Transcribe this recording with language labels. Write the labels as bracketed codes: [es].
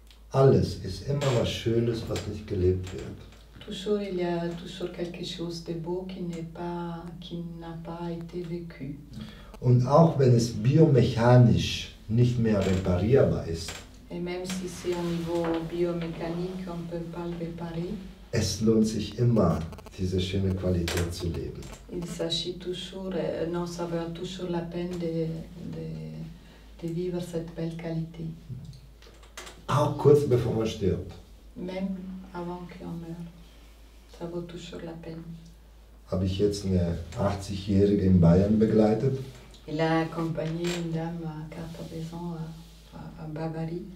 [de] Alles ist immer was Schönes, was nicht gelebt wird. [fr] Toujours, il y a toujours quelque chose de beau qui n'a pas été vécu. [de] Und auch wenn es biomechanisch nicht mehr reparierbar ist, [fr] Et même si c'est au niveau biomécanique, on ne peut pas le réparer, [de] es lohnt sich immer, diese schöne Qualität zu leben. [fr] Il s'agit toujours, non, ça vaut toujours la peine de vivre cette belle qualité, [de] Auch kurz bevor man stirbt. [fr] même avant qu'on meure. Ça vaut toujours la peine. [de] Habe ich jetzt eine 80-Jährige in Bayern begleitet, [fr] Il a accompagné une dame à 80 ans à Bavarie.